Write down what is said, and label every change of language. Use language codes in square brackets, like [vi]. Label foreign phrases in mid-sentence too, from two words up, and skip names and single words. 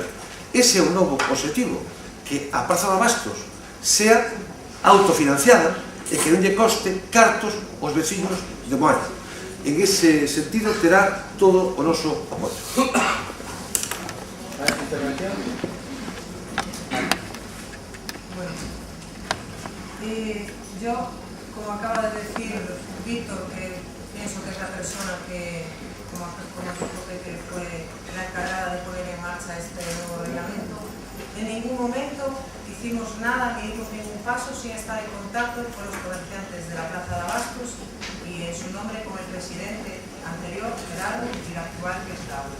[gl] Ese é o novo objetivo, que a Praza de Abastos sea autofinanciadas e que non lle coste cartos aos vecinos de Moaña. En ese sentido terá todo o noso apoio. [es] Yo, como acaba de decir Víctor, que pienso que es la persona que, como dijo que fue la encargada de poner en marcha este nuevo reglamento, en ningún momento hicimos nada ni dimos ningún paso sin estar en contacto con los comerciantes de la Plaza de Abastos y en su nombre con el presidente anterior, Gerardo, y el actual, que es Laura.